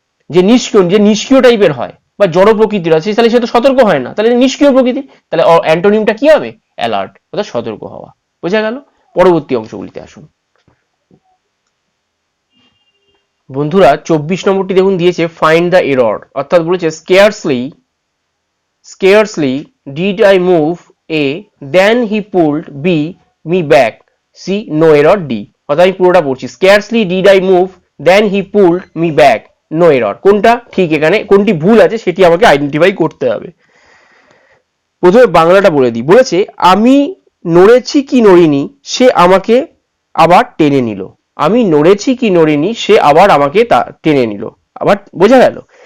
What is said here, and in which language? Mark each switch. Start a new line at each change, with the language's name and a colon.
Bangla: যে নিষ্ক্রিয় টাইপের হয় বা জড় প্রকৃতির আছে, তাহলে সে তো সতর্ক হয় না, তাহলে নিষ্ক্রিয় প্রকৃতি। তাহলে অ্যান্টোনিমটা কি হবে? অ্যালার্ট, অর্থাৎ সতর্ক হওয়া, বোঝা গেল? পরবর্তী অংশগুলিতে আসুন। বন্ধুরা 24 নম্বরটি দেখুন দিয়েছে
English: find the error,
Bangla: অর্থাৎ বলেছে
English: scarcely did I move A then he pulled B me back C no error D।
Bangla: অর্থাৎ আমি পুরোটা পড়ছি,
English: scarcely did I move then he pulled me back no error।
Bangla: কোনটা ঠিক, এখানে কোনটি ভুল আছে সেটি আমাকে আইডেন্টিফাই করতে হবে। প্রথমে বাংলাটা বলে দিই, বলেছে আমি নড়েছি কি নড়িনি সে আমাকে আবার টেনে নিল, আমি নড়েছি কি নড়িনি সে আবার আমাকে টেনে নিল, আবার বোঝা গেল।